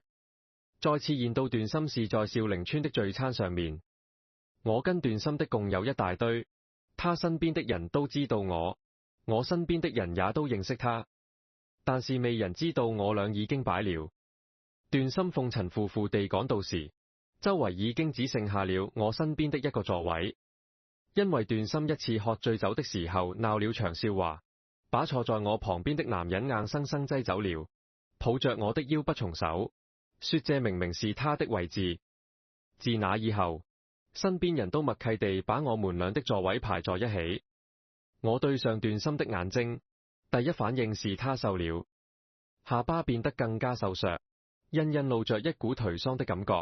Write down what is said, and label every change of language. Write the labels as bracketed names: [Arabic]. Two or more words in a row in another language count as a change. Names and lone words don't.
[Chinese] 再次見到段心是在少陵村的聚餐上面，我跟段心的共有一大堆，他身邊的人都知道我身邊的人也都認識他，但是未人知道我倆已經擺了。段心風塵仆僕地趕到時，周圍已經只剩下了我身邊的一個座位，因為段心一次喝醉酒的時候鬧了場笑話，把坐在我旁邊的男人硬生生擠走了，抱着我的腰不從手，說這明明是他的位置。自那以後，身邊人都默契地把我們倆的座位排在一起。我對上段心的眼睛，第一反應是他瘦了，下巴變得更加瘦削，隱隱露着一股頹喪的感覺。